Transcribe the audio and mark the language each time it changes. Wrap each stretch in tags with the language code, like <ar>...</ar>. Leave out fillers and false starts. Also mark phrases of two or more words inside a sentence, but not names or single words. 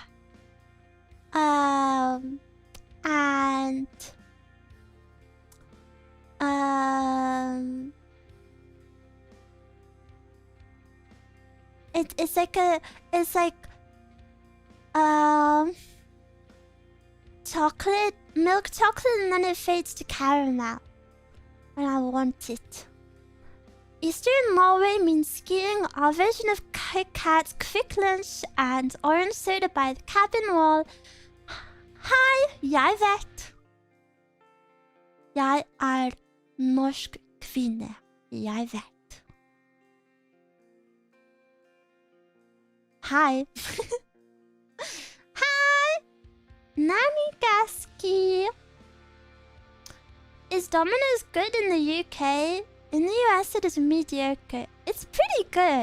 <en>And it's like chocolate, milk chocolate, and then it fades to caramel. And I want it. Easter in Norway means skiing. Our version of Kit Kat's quick lunch and orange soda by the cabin wall.</en> <no>Hei, jeg vet. Jeg norsk kvinne. Jeg vet.</no> <en>Hi. Hi. Nani Gaski. Is Domino's good in the UK? In the US it is mediocre. It's pretty good.</en>